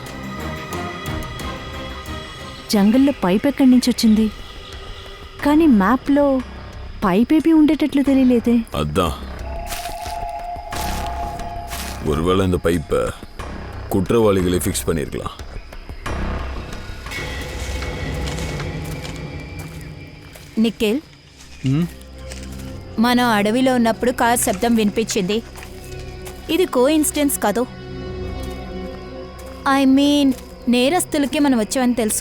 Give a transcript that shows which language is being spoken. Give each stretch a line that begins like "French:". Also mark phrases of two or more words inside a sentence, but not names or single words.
Telugu: జంగల్లో పైప్ ఎక్కడి నుంచి వచ్చింది? కానీ మ్యాప్లో పైప్ ఏపీ ఉండేటట్లు తెలియలేదే.
Tamil: அதான் ஒருவேளை இந்த பைப்பை குற்றவாளிகளை ஃபிக்ஸ் பண்ணியிருக்கலாம். నిఖిల్, మనం అడవిలో ఉన్నప్పుడు కార్ శబ్దం వినిపించింది.
Telugu: ఇది కోఇన్సిడెన్స్ కాదు.
English: I mean,
Telugu: నేరస్తులకి మనం వచ్చామని తెలుసు.